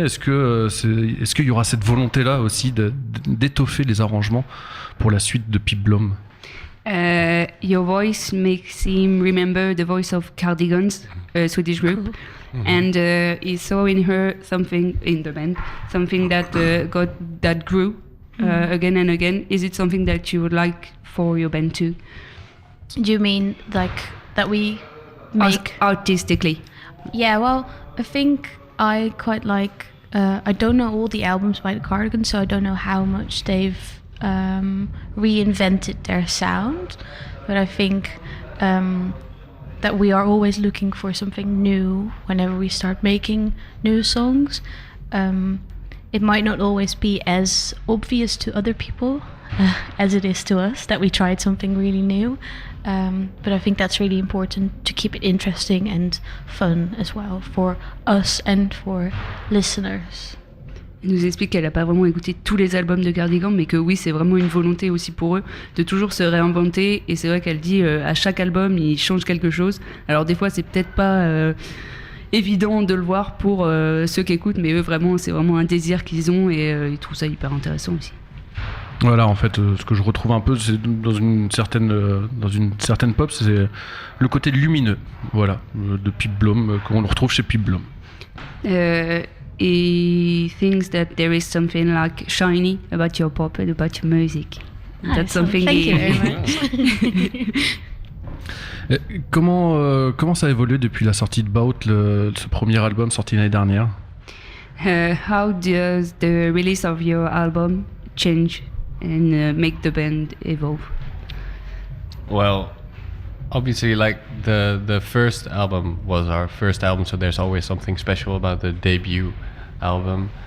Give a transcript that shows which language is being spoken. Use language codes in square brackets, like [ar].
[fr] Est-ce qu'il y aura cette volonté-là aussi d'étoffer les arrangements pour la suite de Pip Blom? [en] Your voice makes him remember the voice of Cardigans, a Swedish group. Cool. And he saw in her something in the band, something that grew again and again. Is it something that you would like for your band too? Do you mean like that we make artistically? Yeah, well, I think I quite like. I don't know all the albums by the Cardigans, so I don't know how much they've reinvented their sound. But I think that we are always looking for something new whenever we start making new songs. It might not always be as obvious to other people as it is to us that we tried something really new. But I think that's really important to keep it interesting and fun as well for us and for listeners. [fr] Elle nous explique qu'elle n'a pas vraiment écouté tous les albums de Cardigans, mais que oui, c'est vraiment une volonté aussi pour eux de toujours se réinventer. Et c'est vrai qu'elle dit à chaque album, ils changent quelque chose. Alors des fois, c'est peut-être pas évident de le voir pour ceux qui écoutent, mais eux, vraiment, c'est vraiment un désir qu'ils ont et ils trouvent ça hyper intéressant aussi. Voilà, en fait, ce que je retrouve un peu, c'est dans une certaine pop, c'est le côté lumineux, voilà, de Pip Blom, qu'on le retrouve chez Pip Blom. [en] He thinks that there is something like shiny about your pop and about your music. That's something. Thank you very much. [fr] Comment ça a évolué depuis la sortie de Bout, ce premier album sorti l'année dernière? [en] How does the release of your album change and make the band evolve? Well, obviously, like the first album was our first album, so there's always something special about the debut album.